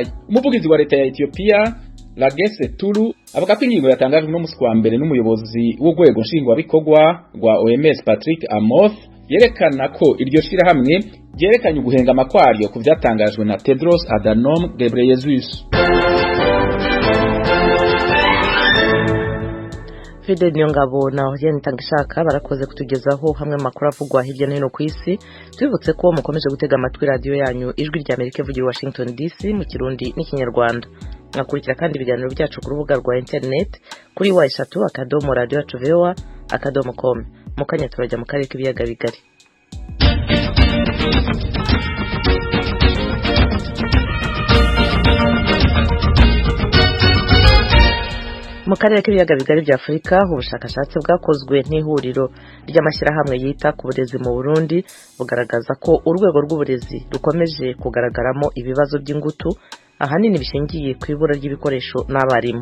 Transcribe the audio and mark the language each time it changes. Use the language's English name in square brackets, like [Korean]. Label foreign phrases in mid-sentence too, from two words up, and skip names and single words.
[Rundi] Umuvugizi wa leta ya Ethiopia Lagesse Tulu avuga ko ingingo yatangajwe no musi wa mbere n'umuyobozi w'urwego nshingwabikorwa rwa OMS Patrick Amoth yerekana ko iryo shirahamwe ryerekanye uguhengama kwaryo ku vyatangajwe na Tedros Adhanom Ghebreyesus. Fidel Nyongabo na Oriane Tangishaka barakoze kutugezaho hamwe makuru avugwa hirya no hino ku isi. Twibutse ko mukomeje gutega amatwi radio yanyu Ijwi rya Amerika ivugira Washington DC mu Kirundi n'Ikinyarwanda. Mwakurikira kandi ibiganiro byacu ku rubuga rwa internet kuri wa3.radio.voa.com. Mukanya turajya mu karere k'ibiyaga bigari. Mu karere k'ibiyaga bigari bya Afurika ubushakashatsi bwakozwe n'ihuriro ry'amashyirahamwe yita ku burezi mu Burundi bugaragaza ko urwego rw'uburezi rukomeje kugaragaramo ibibazo by'ingutu ahanini bishingiye ku ibura ry'ibikoresho n'abarimu.